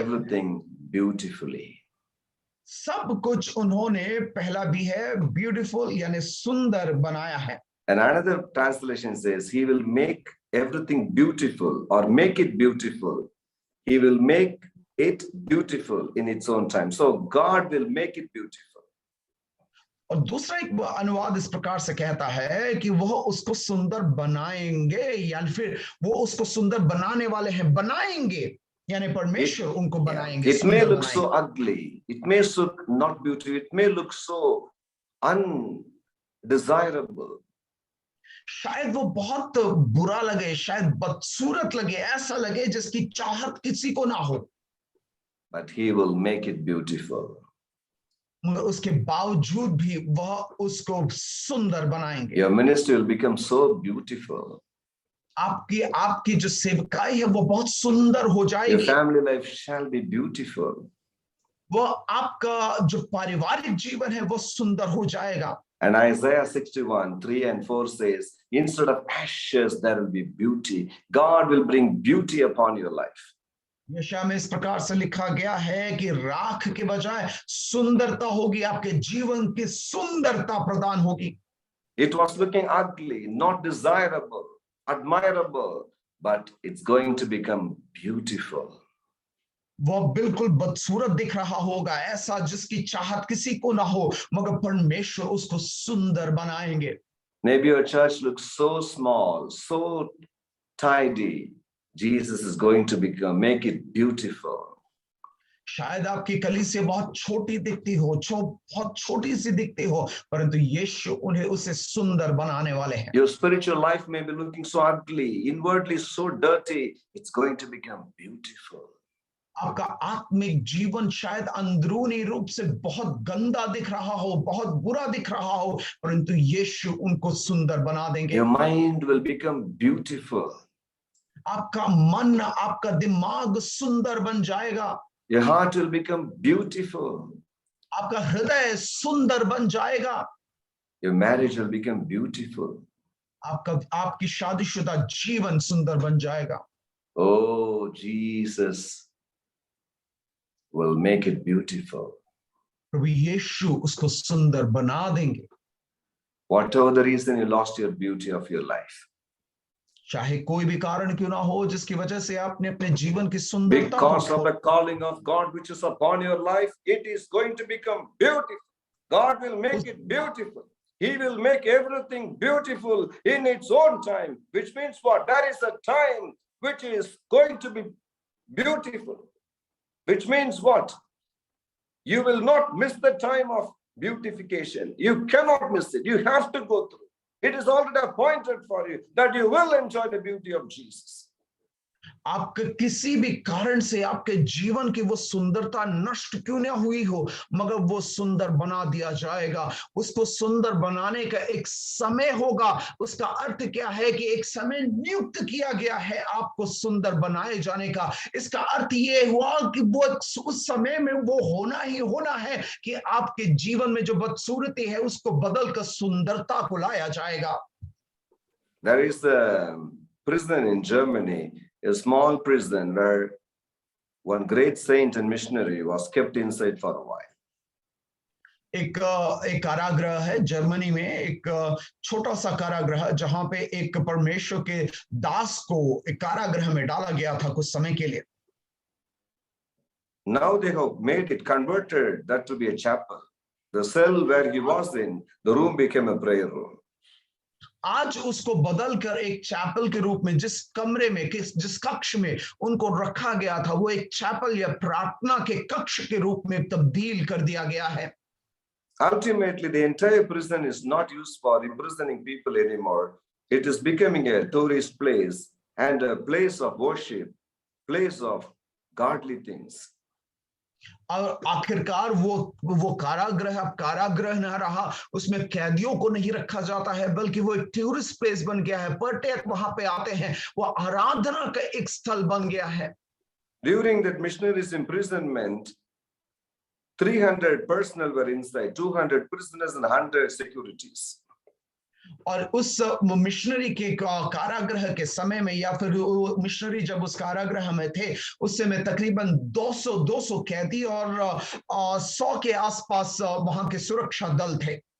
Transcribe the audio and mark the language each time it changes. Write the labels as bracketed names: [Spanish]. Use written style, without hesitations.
[English] everything beautifully. [Hindi] सब कुछ उन्होंने, पहला भी है ब्यूटीफुल यानी सुंदर बनाया है। [English] And another translation says, he will make everything beautiful or make it beautiful. He will make it beautiful in its own time. So God will make it beautiful. [Hindi] और दूसरा एक अनुवाद इस प्रकार से कहता है कि वह उसको सुंदर बनाएंगे, या फिर वो उसको सुंदर बनाने वाले हैं, बनाएंगे यानी परमेश्वर उनको बनाएंगे। [English] It may look so ugly, it may look not beautiful, it may look so undesirable. [Hindi] शायद वो बहुत बुरा लगे, शायद बदसूरत लगे, ऐसा लगे जिसकी चाहत किसी को ना हो, [English] but he will make it beautiful. [Hindi] मगर उसके बावजूद भी वह उसको सुंदर बनाएंगे। [English] Your ministry will become so beautiful. [Hindi] आपकी जो सेवकाई है वो बहुत सुंदर हो [English] Your [Hindi] जाएगी। [English] family life shall be beautiful. [Hindi] वो आपका जो पारिवारिक जीवन है वो सुंदर हो जाएगा। [English] And Isaiah 61, 3 and 4 says, instead of ashes, there will be beauty. God will bring beauty upon your life. [Hindi] यशायाह में इस प्रकार से लिखा गया है कि राख के बजाय सुंदरता होगी, आपके जीवन की सुंदरता प्रदान होगी। [English] It was looking ugly, not desirable, admirable, but it's going to become beautiful. [Hindi] वह बिल्कुल बदसूरत दिख रहा होगा, ऐसा जिसकी चाहत किसी को ना हो, मगर परमेश्वर उसको सुंदर बनाएंगे। [English] Maybe your church looks so small, so tidy. Jesus is going to make it beautiful. [Hindi] शायद आपकी कलीसिया बहुत छोटी दिखती हो, बहुत छोटी सी दिखती हो, परंतु यीशु उन्हें उसे सुंदर बनाने वाले हैं। [English] Your spiritual life may be looking so ugly, inwardly so dirty. It's going to become beautiful. [Hindi] आपका आत्मिक जीवन शायद अंदरूनी रूप से बहुत गंदा दिख रहा हो, बहुत बुरा दिख रहा हो, परंतु यीशु उनको सुंदर बना देंगे। [English] Your mind will become beautiful. [Hindi] आपका मन, आपका दिमाग सुंदर बन जाएगा। [English] Your heart will become beautiful. [Hindi] आपका हृदय सुंदर बन जाएगा। [English] Your marriage will become beautiful. [Hindi] आपकी शादीशुदा जीवन सुंदर बन जाएगा। [English] Oh, Jesus will make it beautiful. [Hindi] प्रभु यीशु उसको सुंदर बना देंगे। [English] Whatever the reason you lost your beauty of your life. [Hindi] चाहे कोई भी कारण क्यों ना हो जिसकी वजह से आपने अपने जीवन की सुंदरता [English] Because of the calling of God which is upon your life, it is going to become beautiful. God will make it beautiful. He will make everything beautiful in its own time, which means what? There is a time which is going to be beautiful, which means what? You will not miss the time of beautification. You cannot miss it. You have to go through. It is already appointed for you that you will enjoy the beauty of Jesus. [Hindi] आपके किसी भी कारण से आपके जीवन की वो सुंदरता नष्ट क्यों न हुई हो, मगर वो सुंदर बना दिया जाएगा। उसको सुंदर बनाने का एक समय होगा। उसका अर्थ क्या है कि एक समय नियुक्त किया गया है आपको सुंदर बनाए जाने का। इसका अर्थ ये हुआ कि वो उस समय में वो होना ही होना है कि आपके जीवन में जो बदसूरती है उसको बदल कर सुंदरता को लाया जाएगा। [English] There is a prison in Germany, a small prison where one great saint and missionary was kept inside for a while. [Hindi] एक कारागृह है जर्मनी में, एक छोटा सा कारागृह जहां पे एक परमेश्वर के दास को एक कारागृह में डाला गया था कुछ समय के लिए। [English] Now they have made it, converted that to be a chapel. The cell where he was in, the room became a prayer room. [Hindi] आज उसको बदलकर एक चैपल के रूप में जिस कमरे में जिस कक्ष में उनको रखा गया था वो एक चैपल या प्रार्थना के कक्ष के रूप में तब्दील कर दिया गया है। [English] Ultimately, the entire prison is not used for imprisoning people anymore. It is becoming a tourist place and a place of worship, place of godly things. [Hindi] और आखिरकार वो कारागृह अब कारागृह न रहा, उसमें कैदियों को नहीं रखा जाता है, बल्कि वो एक [English] tourist place [Hindi] बन गया है। पर्यटक वहां पे आते हैं, वो आराधना का एक स्थल बन गया है। [English] During that missionaries' imprisonment, 300 personnel were inside, 200 prisoners and 100 securities. [Hindi] और उस मिशनरी के कारागृह के समय में या फिर मिशनरी जब उस कारागृह में थे उस समय तकरीबन 200 कैदी और 100 के आसपास वहां के सुरक्षा दल थे।